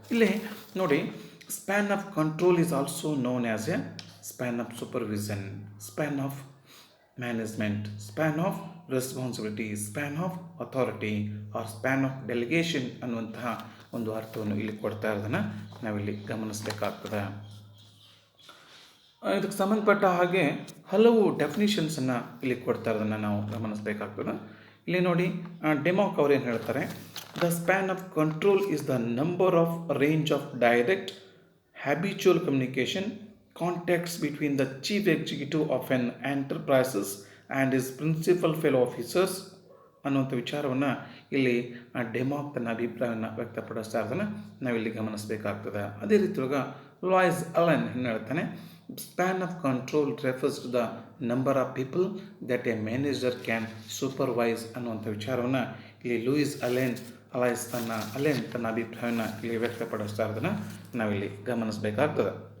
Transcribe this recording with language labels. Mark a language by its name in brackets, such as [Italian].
[English] ಇಲ್ಲಿ ನೋಡಿ, span of control is also known as a span of supervision, span of management, span of responsibility, span of authority or span of delegation [Kannada] ಅನ್ನುವಂತಹ ಒಂದು ಅರ್ಥವನ್ನು ಇಲ್ಲಿ ಕೊಡ್ತಾ ಇರೋದನ್ನು ನಾವಿಲ್ಲಿ ಗಮನಿಸಬೇಕಾಗ್ತದೆ. ಇದಕ್ಕೆ ಸಂಬಂಧಪಟ್ಟ ಹಾಗೆ ಹಲವು ಡೆಫಿನಿಷನ್ಸನ್ನು ಇಲ್ಲಿ ಕೊಡ್ತಾ ಇರೋದನ್ನು ನಾವು ಗಮನಿಸಬೇಕಾಗ್ತದೆ. ಇಲ್ಲಿ ನೋಡಿ, ಡೆಮಾಕ್ ಅವ್ರು ಏನು ಹೇಳ್ತಾರೆ, [English] the span of control is the number of range of direct habitual communication, contacts between the chief executive of an enterprises and his principal fellow officers [Kannada] ಅನ್ನುವಂಥ ವಿಚಾರವನ್ನು ಇಲ್ಲಿ ಡೆಮಾಕ್ ತನ್ನ ಅಭಿಪ್ರಾಯವನ್ನು ವ್ಯಕ್ತಪಡಿಸ್ತಾ ಇರೋದನ್ನು ನಾವಿಲ್ಲಿ ಗಮನಿಸಬೇಕಾಗ್ತದೆ. ಅದೇ ರೀತಿ ಒಳಗೆ ಲಾಯ್ಸ್ ಅಲೆನ್ ಏನು ಹೇಳ್ತಾನೆ, [English] span of control refers to the number of people that a manager can supervise [Kannada] ಅನ್ನುವಂಥ ವಿಚಾರವನ್ನು ಇಲ್ಲಿ ಲೂಯಿಸ್ ಅಲೈಸ್ ತನ್ನ ಅಭಿಪ್ರಾಯವನ್ನು ಇಲ್ಲಿ ವ್ಯಕ್ತಪಡಿಸ್ತಾ ಇರೋದನ್ನು ನಾವಿಲ್ಲಿ ಗಮನಿಸಬೇಕಾಗ್ತದೆ.